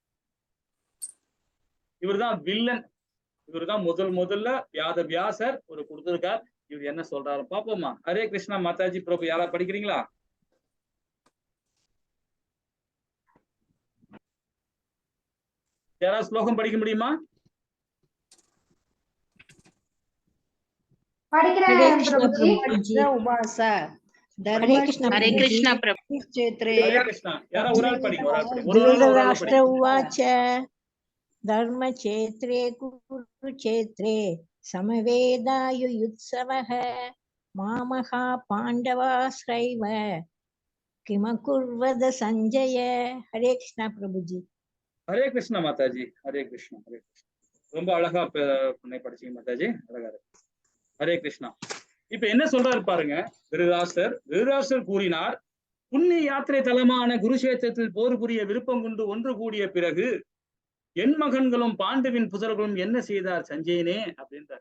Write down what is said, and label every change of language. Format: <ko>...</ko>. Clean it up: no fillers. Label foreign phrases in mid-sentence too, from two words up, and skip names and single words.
<ta>இவர்தான் வில்லன். இவர்தான் முதல்ல வியாசர் ஒரு கொடுத்திருக்கார். இவர் என்ன சொல்றாரு பாப்போமா? ஹரே கிருஷ்ணா மாதாஜி பிரபு. யாரா படிக்கிறீங்களா? யாராவது ஸ்லோகம் படிக்க முடியுமா?</ta> <sa>हरे कृष्ण प्रभु क्षेत्रे धृतराष्ट्र उवाच धर्मक्षेत्रे कुरुक्षेत्रे समवेदायुयुत्सवः मामहा पाण्डवाश्रैव किमकुर्वद संजय.</sa> <hi>हरे कृष्णा प्रभु जी. हरे कृष्णा माताजी. हरे कृष्णा. हरे कृष्णा.</hi> <ta>ரொம்ப அழகா படிச்சீங்க மாதாஜி. அழகா இருக்கு. ஹரே கிருஷ்ணா. இப்ப என்ன சொல்றாரு பாருங்க திருதராஷ்டிரர் கூறினார், புண்ணிய யாத்திரை தலமான குருஷேத்திரத்தில் போர் புரிய விருப்பம் கொண்டு ஒன்று கூடிய பிறகு என் மகன்களும் பாண்டுவின் புதர்களும் என்ன செய்தார் சஞ்சயனே அப்படின்றார்.</ta>